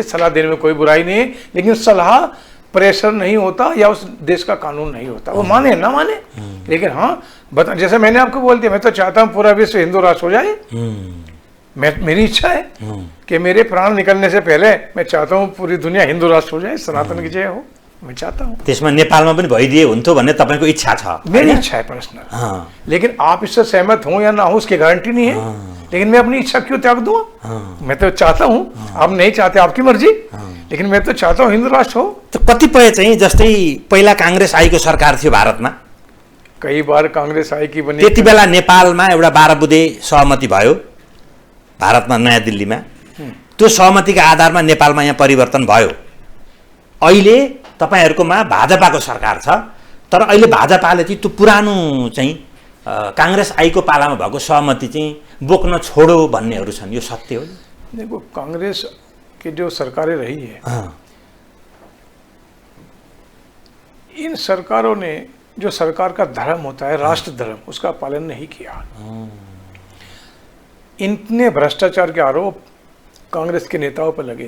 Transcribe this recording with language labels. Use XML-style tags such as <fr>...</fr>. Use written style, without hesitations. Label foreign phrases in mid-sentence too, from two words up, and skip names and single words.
<hi>सलाह देने में कोई बुराई नहीं है, लेकिन सलाह प्रेशर नहीं होता या उस देश का कानून नहीं होता, वो माने ना माने। लेकिन हाँ, जैसे मैंने आपको बोल दिया, मैं तो चाहता हूँ पूरा विश्व हिंदू राष्ट्र हो जाए। मेरी इच्छा है कि मेरे प्राण निकलने से पहले मैं चाहता हूँ पूरी दुनिया हिंदू राष्ट्र हो जाए, सनातन की जय हो, मैं चाहता हूँ।</hi> <ne>त्यसमा नेपालमा पनि भइदिए हुन्थ्यो भन्ने तपाईँको इच्छा छ?</ne> <hi>मेरी इच्छा है पर्सनल, लेकिन आप इससे सहमत हो या ना हो उसकी गारंटी नहीं है। लेकिन मैं अपनी इच्छा क्यों त्याग दूंगा? मैं तो चाहता हूँ, आप नहीं चाहते आपकी मर्जी, लेकिन मैं तो चाहता हूँ हिंदू राष्ट्र हो।</hi> <ne>तो कतिपय चाहिँ जस्तै पहिला कांग्रेस आईको सरकार थियो भारतमा,</ne> <hi>कई बार कांग्रेस आई की बनी,</hi> <ne>त्यति बेला नेपालमा एउटा 12 बुँदे सहमति भयो भारतमा, नयाँ दिल्लीमा। त्यो सहमतिका आधारमा नेपालमा यहाँ परिवर्तन भयो। अहिले तपाईहरुकोमा भाजपाको सरकार छ, तर अहिले भाजपाले चाहिँ त्यो पुरानो चाहिँ कांग्रेस आईको पालामा भएको सहमति चाहिँ बोक्न छोडो भन्नेहरू छन्, यो सत्य हो?</ne> <hi>देखो, कांग्रेस की जो सरकारें रही है, इन सरकारों ने जो सरकार का धर्म होता है, राष्ट्र धर्म, उसका पालन नहीं किया। इतने भ्रष्टाचार के आरोप कांग्रेस के नेताओं पर लगे।</hi>